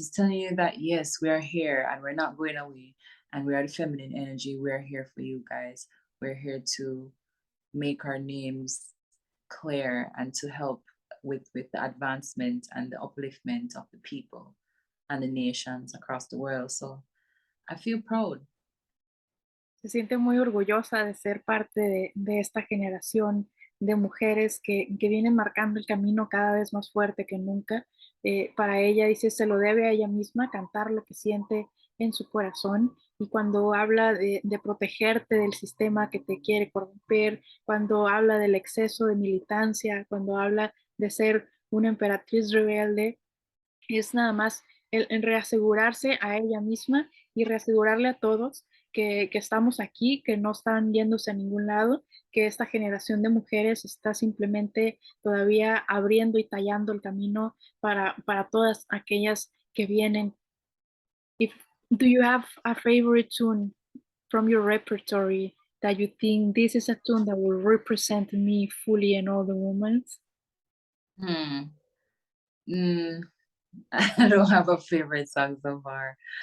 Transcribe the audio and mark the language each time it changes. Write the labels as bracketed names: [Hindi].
[English] It's telling you that yes, we are here and we're not going away. And we are the feminine energy. We're here for you guys. We're here to make our names clear and to help with the advancement and the upliftment of the people and the nations across the world. So I feel proud. [Spanish] Se siente muy orgullosa de ser parte de esta generación de mujeres que vienen marcando el camino cada vez más fuerte que nunca. Para ella, dice, se lo debe a ella misma cantar lo que siente en su corazón. Y cuando habla de protegerte del sistema que te quiere corromper, cuando habla del exceso de militancia, cuando habla de ser una emperatriz rebelde, es nada más el reasegurarse a ella misma y reasegurarle a todos que estamos aquí, que no están yéndose a ningún lado, que esta generación de mujeres está simplemente todavía abriendo y tallando el camino para todas aquellas que vienen. [English] If, do you have a favorite tune from your repertory that you think this is a tune that will represent me fully and all the women? Hmm. Mm, I don't have a favorite song so far.